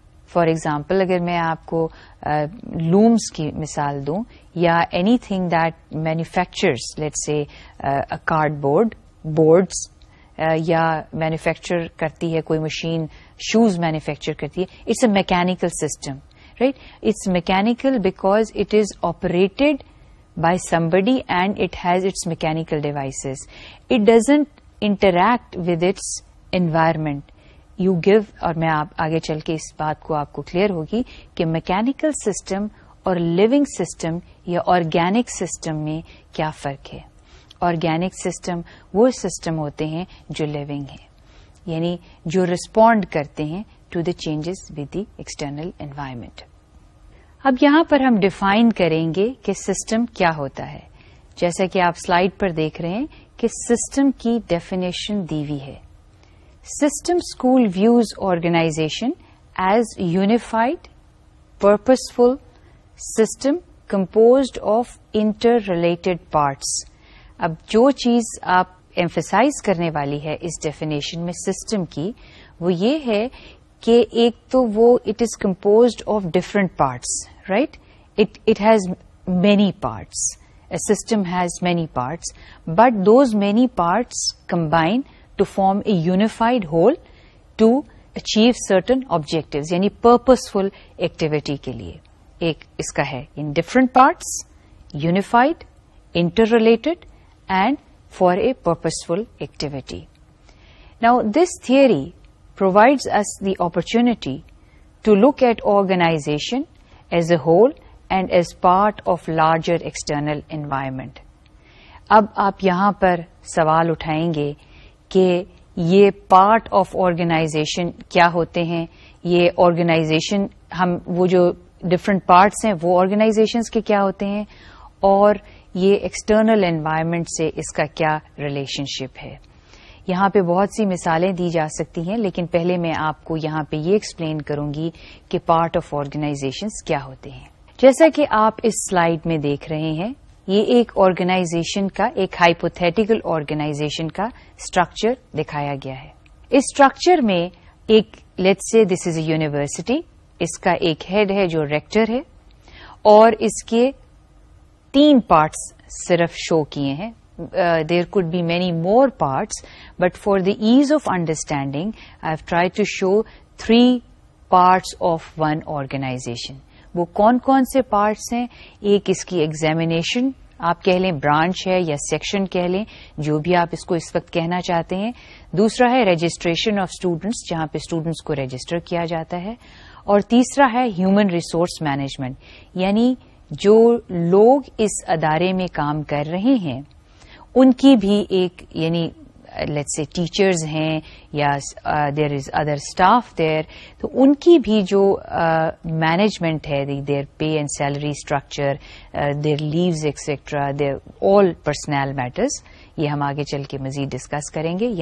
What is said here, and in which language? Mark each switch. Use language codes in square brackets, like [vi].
[ur] For example اگر میں آپ کو لومز کی مثال دوں، یا [en] anything that manufactures, let's say cardboards, [ur] یا مینوفیکچر کرتی ہے کوئی مشین شوز مینوفیکچر کرتی ہے. [en] It's a mechanical system, right? It's mechanical because it is operated by somebody and it has its mechanical devices. It doesn't interact with its environment. You give، [ur] اور میں آگے چل کے اس بات کو آپ کو کلیئر ہوگی کہ میکینیکل سسٹم اور لیونگ سسٹم یا آرگینک سسٹم میں کیا فرق ہے. آرگینک سسٹم وہ سسٹم ہوتے ہیں جو لیونگ ہیں، یعنی جو ریسپونڈ کرتے ہیں [en] To the changes with the external environment. [ur] اب یہاں پر ہم ڈیفائن کریں گے کہ سسٹم کیا ہوتا ہے. جیسا کہ آپ سلائیڈ پر دیکھ رہے ہیں کہ سسٹم کی ڈیفینیشن دی ہوئی ہے. [en] System school views organization as unified purposeful system composed of interrelated parts. [ur] اب جو چیز آپ ایمفیسائز کرنے والی ہے اس ڈیفینیشن میں سسٹم کی، وہ یہ ہے کہ ایک تو وہ [en] It is composed of different parts, right? It has many parts. A system has many parts, but those many parts combine to form a unified whole to achieve certain objectives, [ur] یعنی [en] purposeful activity کے لیے. [ur] ایک اس کا ہے [en] in different parts, unified, interrelated, and for a purposeful activity. Now, this theory provides us the opportunity to look at organization as a whole and as part of larger external environment. [ur] اب آپ یہاں پر سوال اٹھائیں گے کہ یہ part of organization کیا ہوتے ہیں، یہ آرگنائزیشن ہم وہ جو ڈفرینٹ پارٹس ہیں وہ آرگنائزیشنز کے کیا ہوتے ہیں اور یہ ایکسٹرنل انوائرمنٹ سے اس کا کیا ریلیشن شپ ہے. یہاں پہ بہت سی مثالیں دی جا سکتی ہیں لیکن پہلے میں آپ کو یہاں پہ یہ ایکسپلین کروں گی کہ پارٹ آف آرگنائزیشنز کیا ہوتے ہیں. جیسا کہ آپ اس سلائیڈ میں دیکھ رہے ہیں یہ ایک آرگنائزیشن کا ایک ہائپوتھیٹیکل آرگنائزیشن کا اسٹرکچر دکھایا گیا ہے. اس اسٹرکچر میں ایک [en] let's سے this is a university, [ur] اس کا ایک ہیڈ ہے جو ریکٹر ہے اور اس کے 3 پارٹس صرف شو کیے ہیں. [en] There could be many more parts, but for the ease of understanding, I've tried to show 3 parts of one organization. [ur] وہ کون سے پارٹس ہیں؟ ایک اس کی ایگزامینیشن آپ کہہ لیں, برانچ ہے یا سیکشن کہہ لیں, جو بھی آپ اس کو اس وقت کہنا چاہتے ہیں. دوسرا ہے رجسٹریشن آف اسٹوڈنٹس, جہاں پہ اسٹوڈنٹس کو رجسٹر کیا جاتا ہے. اور تیسرا ہے ہیومن ریسورس مینجمنٹ, یعنی جو لوگ اس ادارے میں کام کر رہے ہیں ان کی بھی ایک, یعنی لیٹس سے ٹیچرز ہیں یا [en] there is other staff there, [ur] تو ان کی بھی جو مینجمنٹ ہے, [en] there pay and salary structure, there leaves etcetera, there all personal matters, [ur] یہ ہم آگے چل کے مزید ڈسکس کریں گے.